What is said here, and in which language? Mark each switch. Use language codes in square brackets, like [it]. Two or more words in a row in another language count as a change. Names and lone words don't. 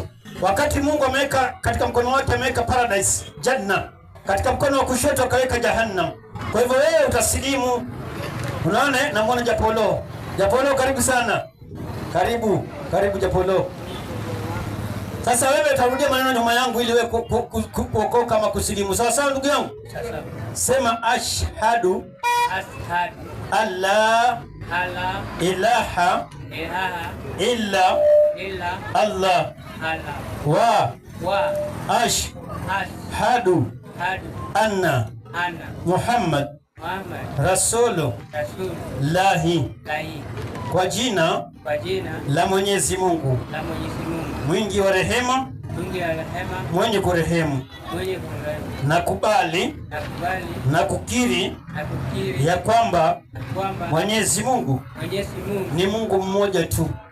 [sw] Wakati Mungu ameweka katika mkono wake, ameweka paradise, janna, katika mkono wa kushoto akaweka jahannam. Kwa hivyo wewe utasilimu. Unaona, na muone Japolo. Japolo, karibu sana. Karibu Japolo. Sasa wewe utarudia maneno nyuma yangu ili wewe kuokoka kama kusilimu. Sawa sawa ndugu yangu? Sawa. Sema [ar] أشهد أن لا إله إلا الله وأشهد أن محمدا رسول الله [sw] kwa jina la Mwenyezi Mungu mwingi wa rehema mwenye kurehemu. Nakubali na kukiri ya kwamba Mwenyezi Mungu ni Mungu mmoja tu.